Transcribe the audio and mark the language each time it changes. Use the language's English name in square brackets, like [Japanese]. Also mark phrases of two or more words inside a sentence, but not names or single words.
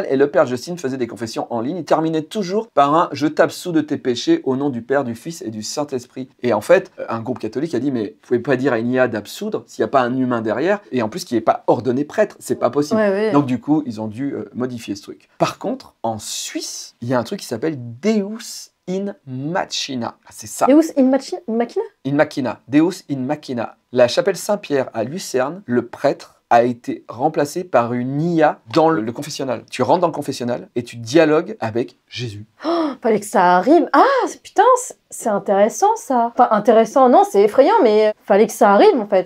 [French] Et le père Justine faisait des confessions en ligne. Il terminait toujours par un « je t'absous de tes péchés au nom du Père, du Fils et du Saint-Esprit ». Et en fait, un groupe catholique a dit « mais vous pouvez pas dire à une IA d'absoudre s'il n'y a pas un humain derrière. Et en plus, qui n'est pas ordonné prêtre, c'est pas possible. Ouais, ouais. » Donc du coup, ils ont dû modifier ce truc. Par contre, en Suisse, il y a un truc qui s'appelle Deus in Machina. Ah, c'est ça. Deus in Machina? In Machina. Deus in Machina. La chapelle Saint-Pierre à Lucerne, le prêtre a été remplacé par une IA dans le confessionnal. Tu rentres dans le confessionnal et tu dialogues avec Jésus. Oh, fallait que ça arrive. Ah, putain, c'est intéressant ça. Enfin, intéressant, non, c'est effrayant, mais fallait que ça arrive en fait.